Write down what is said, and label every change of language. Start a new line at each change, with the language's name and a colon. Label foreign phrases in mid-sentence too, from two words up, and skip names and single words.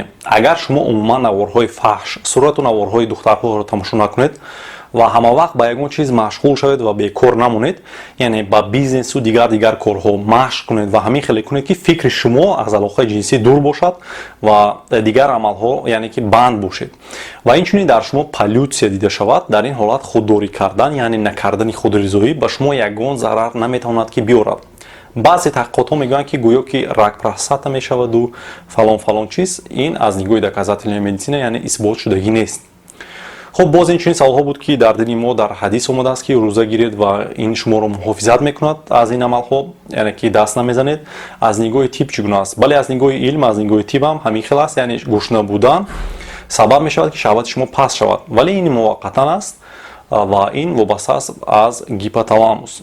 Tajik: агар шумо умуман наворҳои фаҳш, сурату наворҳои духтарҳоро тамошо накунед ва ҳамавақт ба ягон чиз машғул шавед ва бекор намонед, яъне ба бизнесу дигар корҳо машқ кунед ва ҳамин хеле кунед ки фикри шумо аз алоқаи ҷинсӣ дур бошад ва дигар амалҳо яъне ки банд бошед ва инчунин дар шумо полюсия дида шавад, дар ин ҳолат худдорӣ кардан яъне накардани худризоӣ ба шумо ягон зарар наметавонад ки биёрад. баъзе таҳқиқотҳо мегӯянд ки гӯё ки
Russian: рак простата
Tajik: мешаваду фалон чиз. ин аз нигоҳи
Russian: доказательной медицина
Tajik: яъне исбот шудагӣ нест.
Persian: خب باز این چنین سوالها بود که در دین ما در حدیث اومده است که روزه گیرید و این شما رو محافظت میکند از این عمل ها، یعنی که دست نمیزنید. از نگاه تیپ چگونه است؟ بله از نگاه علم، از نگاه تیپ هم همین خیلی است، یعنی گشنه بودن سبب می شود که شهوت شما پست شود، ولی این موقتا است و این وابسته است از هیپوتالاموس.